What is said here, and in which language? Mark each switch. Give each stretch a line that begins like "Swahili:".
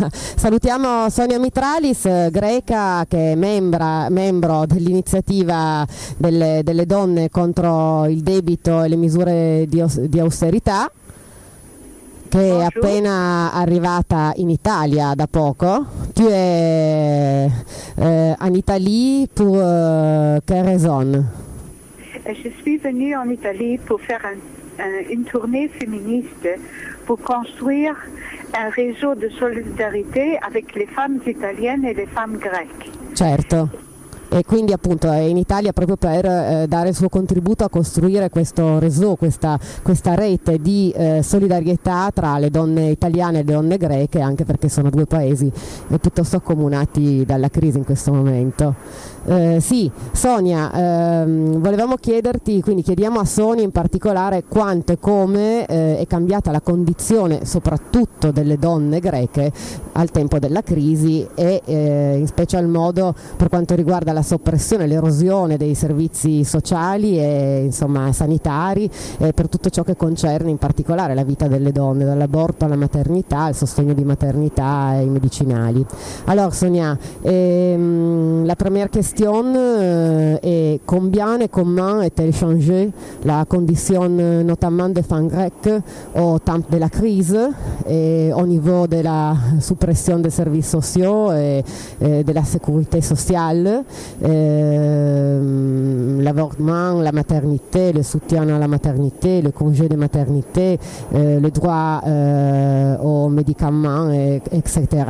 Italian: salutiamo Sonia Mitralis, greca, che è membro dell'iniziativa delle donne contro il debito e le misure di austerità, che è appena arrivata in Italia da poco. Tu è in Italia per che ragione?
French: Je suis venue en Italie pour faire une tournée féministe pour construire un réseau de solidarité avec les femmes italiennes et les femmes grecques.
Italian: Certo. E quindi appunto è in Italia proprio per dare il suo contributo a costruire questo réseau, questa rete di solidarietà tra le donne italiane e le donne greche, anche perché sono due paesi piuttosto accomunati dalla crisi in questo momento. Sì, Sonia, volevamo chiederti, quindi chiediamo a Sonia in particolare, quanto e come è cambiata la condizione soprattutto delle donne greche al tempo della crisi e in special modo per quanto riguarda la soppressione, l'erosione dei servizi sociali e insomma sanitari, e per tutto ciò che concerne in particolare la vita delle donne, dall'aborto alla maternità, il sostegno di maternità e i medicinali.
French: Allora Sonia, la première question est combien et comment est-elle changée la condition notamment des femmes grecques au temps de la crise et au niveau de la suppression des services sociaux et de la sécurité sociale, l'avortement, la maternité, le soutien à la maternité, le congé de maternité, le droit aux médicaments, etc.